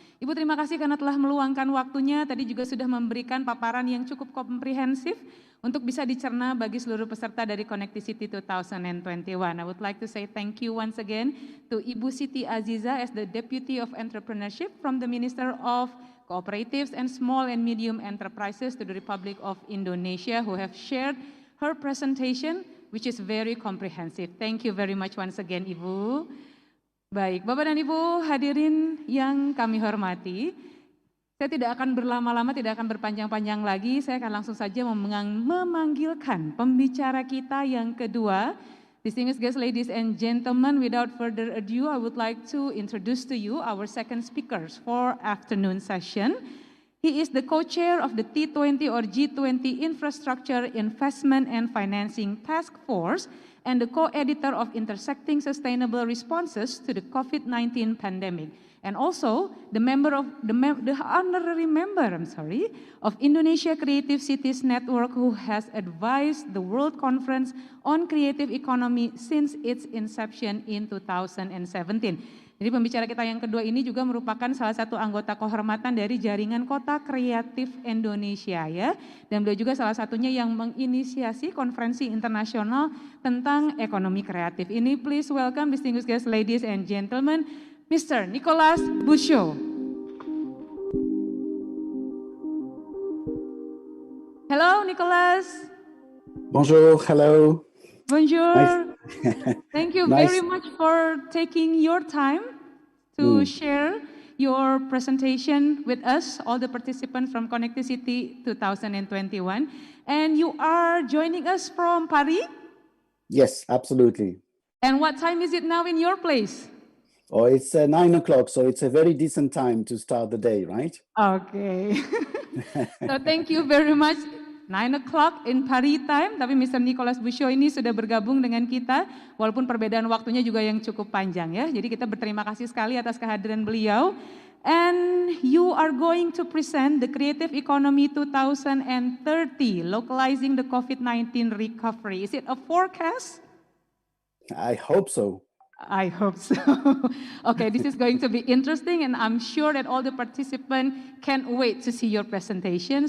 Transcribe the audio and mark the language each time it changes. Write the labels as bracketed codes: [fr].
[id] Ibu terima kasih karena telah meluangkan waktunya, tadi juga sudah memberikan paparan yang cukup komprehensif untuk bisa dicerna bagi seluruh peserta dari Connecti 2021. [en] I would like to say thank you once again to Ibu Siti Azizah as the Deputy of Entrepreneurship from the Minister of Cooperatives and Small and Medium Enterprises to the Republic of Indonesia who have shared her presentation which is very comprehensive. Thank you very much once again Ibu. [id] Baik, Bapak dan Ibu hadirin yang kami hormati, saya tidak akan berlama-lama, tidak akan berpanjang-panjang lagi, saya akan langsung saja memanggilkan pembicara kita yang kedua. [en] Distinguished guests, ladies and gentlemen, without further ado, I would like to introduce to you our second speakers for afternoon session. He is the co-chair of the T20 or G20 Infrastructure Investment and Financing Task Force and the co-editor of Intersecting Sustainable Responses to the COVID-19 Pandemic. And also the honorary member of Indonesia Creative Cities Network who has advised the World Conference on Creative Economy since its inception in 2017. [id] Jadi pembicara kita yang kedua ini juga merupakan salah satu anggota kehormatan dari Jaringan Kota Kreatif Indonesia ya. Dan beliau juga salah satunya yang menginisiasi konferensi internasional tentang ekonomi kreatif ini. [en] Please welcome distinguished guests, ladies and gentlemen, Mr. Nicolas Boucho. Hello, Nicolas. [fr] Bonjour, [en] hello. [fr] Bonjour. [en] Nice. Thank you Nice. very much for taking your time to share your presentation with us, all the participants from Connecti City 2021. And you are joining us from Paris? Yes, absolutely. And what time is it now in your place? Oh, it's 9 o'clock, so it's a very decent time to start the day, right? Okay. So thank you very much. 9 o'clock in Paris time, [id] tapi [en] Mr. [id] Nicolas Boucho ini sudah bergabung dengan kita, walaupun perbedaan waktunya juga yang cukup panjang ya. Jadi kita berterima kasih sekali atas kehadiran beliau. [en] And you are going to present the Creative Economy 2030, localizing the COVID-19 recovery. Is it a forecast? I hope so. I hope so. Okay, this is going to be interesting and I'm sure that all the participants can't wait to see your presentation.